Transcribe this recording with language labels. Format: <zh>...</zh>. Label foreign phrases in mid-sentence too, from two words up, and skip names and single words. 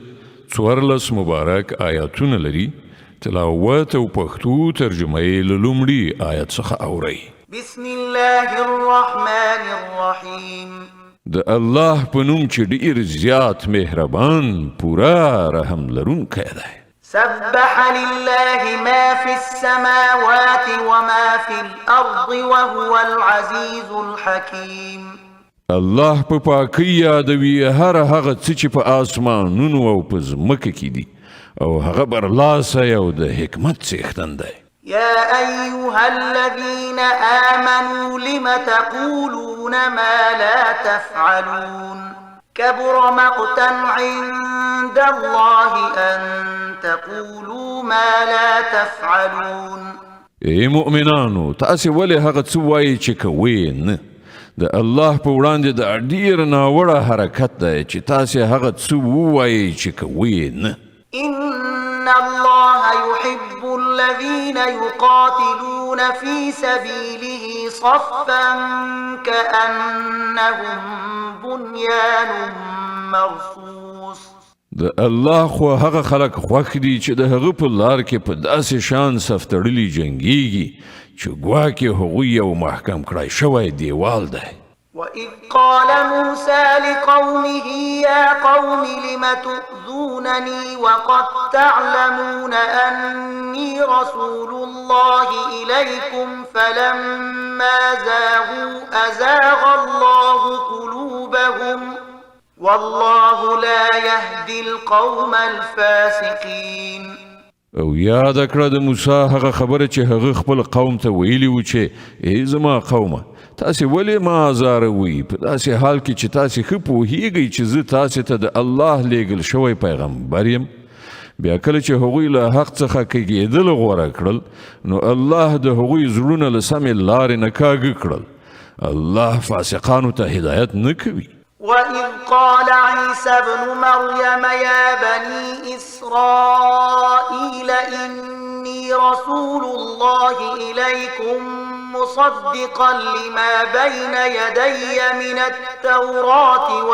<ps>14 مبارک آیاتونه لري. تلاوت او پښتو ترجمه یې له لومړي آیت څخه اورئ.</ps> <ar>بسم الله الرحمن الرحیم.</ar> <ps>د الله په نوم چې ډېر زیات مهربان پورا رحم لرونکی دی.</ps> <ar>سبح لله ما في السماوات وما في الأرض وهو العزيز الحكيم.</ar> <ps>الله په پاکۍ یادوي هر هغه څه چې په آسمانونو او په ځمکه کې دي او هغه برلاسه او د حکمت څښتن دی.</ps> <ar>يا أيها الذين آمنوا لم تقولون ما لا تفعلون كبر مقتا عند الله أن تقولوا ما لا تفعلون.</ar> <ps>ای مؤمنانو تاسې ولې هغه څه وایئ چې کوئ نه؟ د الله په وړاندې د ډېر ناوړه حرکت دی چې تاسې هغه څه ووایئ چې کوئ نه.</ps> <ar>إن الله يحب الذين يقاتلون في سبيله صفا كأنهم بنيان مرصوص.</ar> <ps>د الله خو هغه خلک خوښ دي چې د هغه په لار کې په داسې شان صف تړلي جنګیږي چې ګواکې هغوی یو محکم کړی شوی دیوال دی.</ps> <ar>وإذ قال موسى لقومه يا قوم لم تؤذونني وقد تعلمون أني رسول الله إليكم فلما زاغوا أزاغ الله قلوبهم والله لا يهدي القوم الفاسقين.</ar> <ps>او یاد کړه د موسی هغه خبره چې هغه خپل قوم ته ویلی و چې ای زما قومه تاسې ولې ما ازاروئ په داسې حال کې چې تاسې ښه پوهیږئ چې زه تاسې ته د الله لیږل شوی پیغمبر یم. بیا کله چې هغوی له حق څخه کږېدل غوره کړل نو الله د هغوی زړونه له سمې لارې نه کاږه کړل. الله فاسقانو ته هدایت نه کوي.</ps> <ar>وإذ قال عيسى ابن مريم يا بني إسرائيل إني رسول الله إليكم مصدقا لما بين يدي من التوراة</ar>